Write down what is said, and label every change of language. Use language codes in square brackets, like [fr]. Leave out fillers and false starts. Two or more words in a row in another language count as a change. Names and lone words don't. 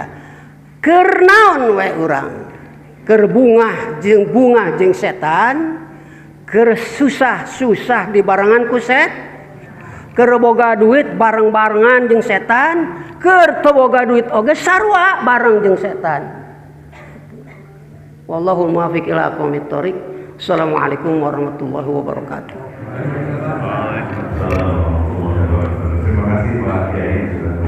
[su] Keur naon we urang? Keur bungah jeung setan, keur susah-susah di barengan ku keur boga duit bareng-barengan jeung setan, keur teu boga duit oge sarua bareng jeung setan. [ar] والله الموفق إلى أقوم الطريق. السلام عليكم ورحمة الله وبركاته. وعليكم السلام ورحمة الله وبركاته. [id] Terima kasih Pak Kiai.